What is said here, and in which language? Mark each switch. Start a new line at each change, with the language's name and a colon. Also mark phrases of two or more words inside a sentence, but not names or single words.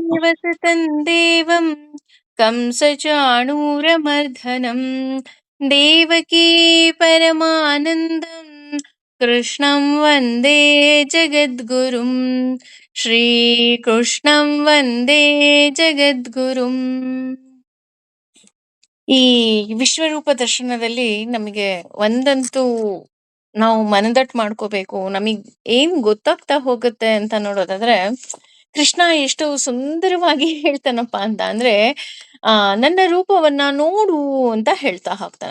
Sanskrit: ವಸುದೇವಸುತಂ ದೇವಂ ಕಂಸಚಾಣೂರಮರ್ಧನಂ ದೇವಕೀ ಪರಮಾನಂದಂ ಕೃಷ್ಣಂ ವಂದೇ ಜಗದ್ಗುರುಂ ಶ್ರೀಕೃಷ್ಣಂ ವಂದೇ ಜಗದ್ಗುರುಂ.
Kannada: ಈ ವಿಶ್ವರೂಪ ದರ್ಶನದಲ್ಲಿ ನಮಗೆ ಒಂದಂತೂ ನಾವು ಮನದಟ್ಟು ಮಾಡ್ಕೋಬೇಕು. ನಮಗ್ ಏನ್ ಗೊತ್ತಾಗ್ತಾ ಹೋಗುತ್ತೆ ಅಂತ ನೋಡೋದಾದ್ರೆ, ಕೃಷ್ಣ ಎಷ್ಟು ಸುಂದರವಾಗಿ ಹೇಳ್ತಾನಪ್ಪ ಅಂತ ಅಂದ್ರೆ, ನನ್ನ ರೂಪವನ್ನ ನೋಡು ಅಂತ ಹೇಳ್ತಾ ಹೋಗ್ತಾನೆ.